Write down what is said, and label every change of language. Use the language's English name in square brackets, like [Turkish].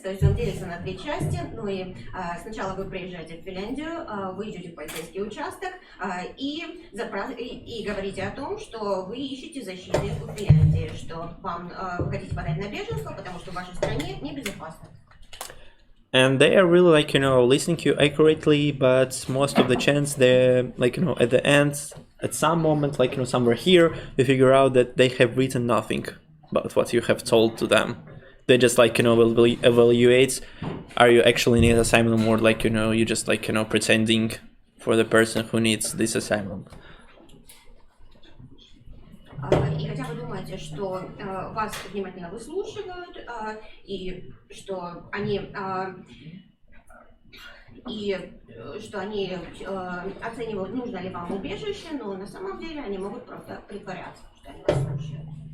[Russian] То есть он делится на две части. Ну и сначала вы приезжаете в Финляндию, вы идете в полицейский участок и говорите о том, что вы ищете защиты в Финляндии, что вы хотите подать на беженство, потому что в вашей стране небезопасно. [English] And they are really, like, listening to you accurately, but most of the chance they're, like, at the end, at some moment, like, somewhere here, you figure out that they have written nothing about what you have told to them. They just, like, will evaluate, are you actually need asylum, or, like, you just, like, pretending for the person who needs this asylum. [Russian] И хотя вы думаете, что вас внимательно выслушивают, и что они оценивают, нужно ли вам убежище, но на самом деле они могут просто притворяться, что они вас слушают.